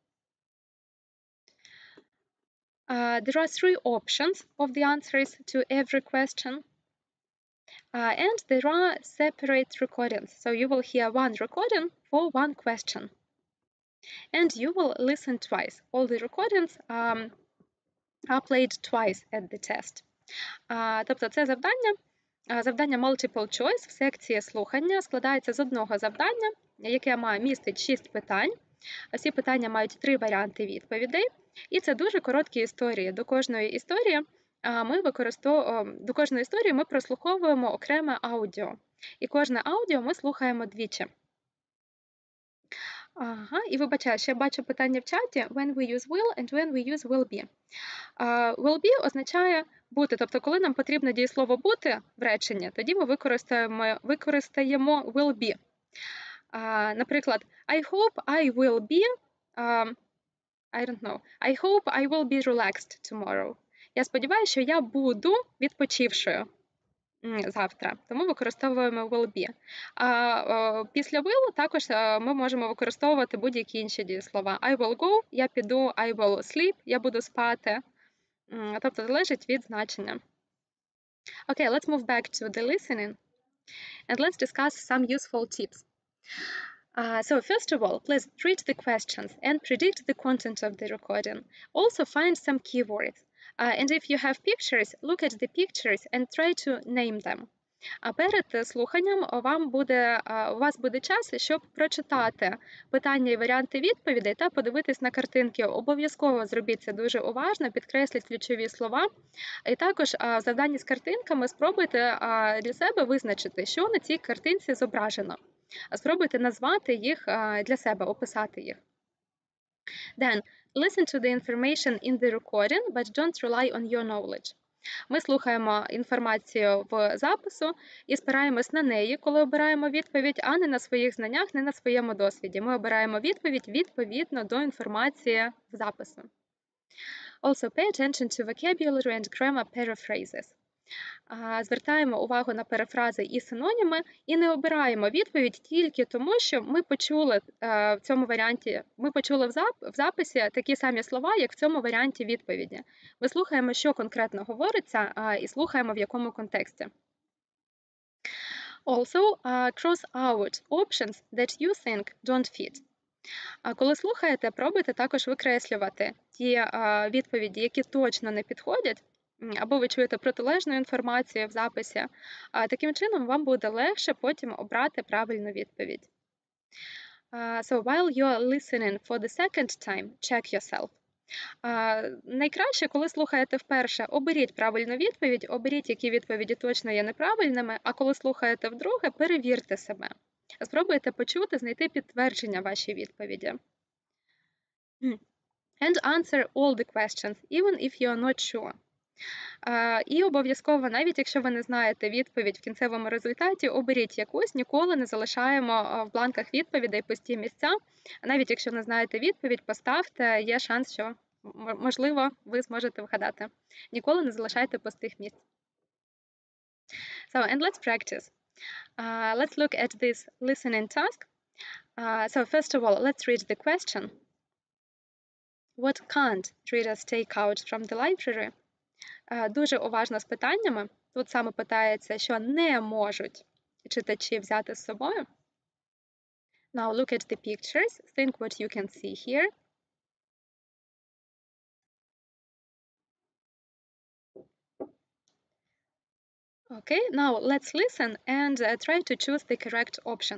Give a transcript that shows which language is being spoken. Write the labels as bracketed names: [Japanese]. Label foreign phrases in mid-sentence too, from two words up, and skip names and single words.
[English] There are 3 options of the answers to every question. And there are separate recordings. So you will hear one recording for one question. And you will listen twice. All the recordings are played twice at the test. [Ukrainian] Тобто це завдання [English] multiple choice [Ukrainian] в секції слухання складається з одного завдання, яке містить 6 питань. Всі питання мають 3 варіанти відповідей. І це дуже короткі історії. До кожної історії ми прослуховуємо окреме аудіо. І кожне аудіо ми слухаємо двічі. Ага, і вибачаю, ще бачу питання в чаті. [English] When we use will and when we use will be. Will be [Ukrainian] означає бути, тобто коли нам потрібно дієслово бути в реченні, тоді ми використаємо [English] will be. Наприклад, I hope I will be, I hope I will be relaxed tomorrow. [Ukrainian] Я сподіваюся, що я буду відпочившою завтра, тому використовуємо [English] will be. [Ukrainian] Після will також ми можемо використовувати будь-які інші дієслова. [English] I will go, [Ukrainian] я піду, [English] I will sleep, [Ukrainian] я буду спати. Тобто залежить від значення. [English] Okay, let's move back to the listening. And let's discuss some useful tips. So first of all, please read the questions and predict the content of the recording. Also find some keywords. And if you have pictures, look at the pictures and try to name them. [Ukrainian] Перед слуханням у вас буде час, щоб прочитати питання і варіанти відповідей та подивитись на картинки. Обов'язково зробіть це дуже уважно, підкресліть ключові слова. І також в завданні з картинками спробуйте для себе визначити, що на цій картинці зображено. Спробуйте назвати їх для себе, описати їх. [English] Then, listen to the information in the recording, but don't rely on your knowledge. [Ukrainian] Ми слухаємо інформацію в запису і спираємось на неї, коли обираємо відповідь, а не на своїх знаннях, не на своєму досвіді. Ми обираємо відповідь відповідно до інформації в запису. [English] Also, pay attention to vocabulary and grammar paraphrases. [Ukrainian] Звертаємо увагу на перефрази і синоніми і не обираємо відповідь тільки тому, що ми почули в цьому варіанті, в записі такі самі слова, як в цьому варіанті відповіді. Ми слухаємо, що конкретно говориться, і слухаємо, в якому контексті. [English] Also, cross out options that you think don't fit. [Ukrainian] Коли слухаєте, пробуйте також викреслювати ті відповіді, які точно не підходять, або ви чуєте протилежну інформацію в записі. Таким чином, вам буде легше потім обрати правильну відповідь. [English] So, while you're listening for the second time, check yourself. [Ukrainian] Найкраще, коли слухаєте вперше, оберіть правильну відповідь, оберіть, які відповіді точно є неправильними, а коли слухаєте вдруге, перевірте себе. Спробуйте почути, знайти підтвердження вашій відповіді. [English] And answer all the questions, even if you are not sure. [Ukrainian] І обов'язково, навіть якщо ви не знаєте відповідь в кінцевому результаті, оберіть якусь, ніколи не залишаємо в бланках відповідей пусті місця. Навіть якщо не знаєте відповідь, поставте, є шанс, що, можливо, ви зможете вгадати. Ніколи не залишайте пустих місць. [English] So, and let's practice. Let's look at this listening task. So, first of all, let's read the question. What can't readers take out from the library? [Ukrainian] Дуже уважно з питаннями. Тут саме питається, що не можуть читачі взяти з собою. [English] Now look at the pictures. Think what you can see here. Okay, now let's listen and try to choose the correct option.